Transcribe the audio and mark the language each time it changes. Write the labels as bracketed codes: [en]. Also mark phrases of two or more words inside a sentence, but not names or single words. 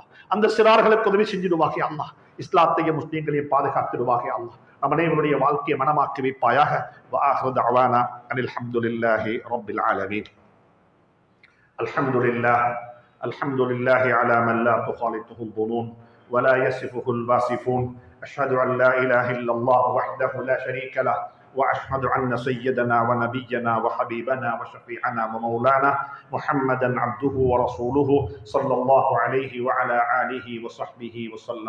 [ta] அந்த சிறார்களுக்கு உதவி செஞ்சிடுவாக அல்லாஹ். இஸ்லாத்தையும் முஸ்லீம்களையும் பாதுகாத்திடுவாக அல்லாஹ். நம் அனைவருடைய வாழ்க்கையை மனமாக்கி வைப்பாயாக. [ar] وآخر دعوانا أن الحمد لله رب العالمين. الحمد لله على من لا تخالطه الظنون ولا يصفه الواصفون. أشهد أن لا إله إلا الله وحده لا شريك له وأشهد أن سيدنا ونبينا وحبيبنا وشفيعنا ومولانا محمدا عبده ورسوله صلى الله عليه وعلى آله وصحبه وسلم.